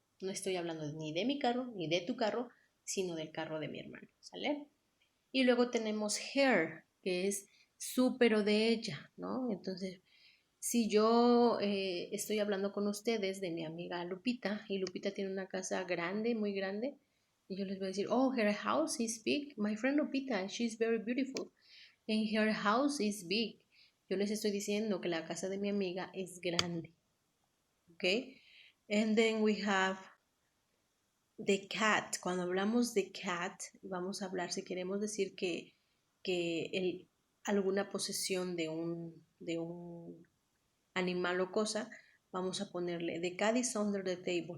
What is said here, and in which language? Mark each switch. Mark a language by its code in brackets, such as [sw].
[es] No estoy hablando ni de mi carro, ni de tu carro, sino del carro de mi hermano. ¿Sale? Y luego tenemos her, que es su pero de ella, ¿no? Entonces, si yo estoy hablando con ustedes de mi amiga Lupita, y Lupita tiene una casa grande, muy grande, Y yo les voy a decir, oh, her house is big. [en] My friend Lupita, she's very beautiful. And her house is big. [es] Yo les estoy diciendo que la casa de mi amiga es grande. Okay? [en] And then we have the cat. [es] Cuando hablamos de cat, vamos a hablar, si queremos decir que alguna posesión de un animal o cosa, vamos a ponerle the cat is under the table.